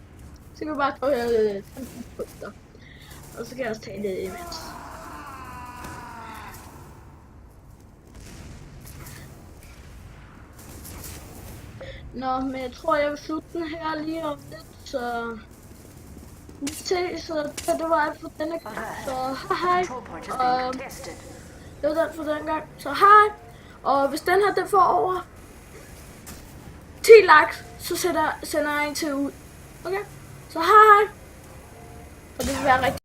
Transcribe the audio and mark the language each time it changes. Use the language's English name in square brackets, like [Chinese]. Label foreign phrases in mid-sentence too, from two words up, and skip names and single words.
[Danish] Så kan vi bare gå her 15 punkter. Og så kan jeg også tage det imens. Nå, men jeg tror, jeg vil slutte den her lige om lidt, så... Så det var alt for denne gang. Så hej. [English] Control point is being tested. [Danish] Det var alt for denne gang. Så hej. Og hvis den her, den får over 10 likes, så sender jeg en til ud. Okay? Så hej. Og det vil være rigtig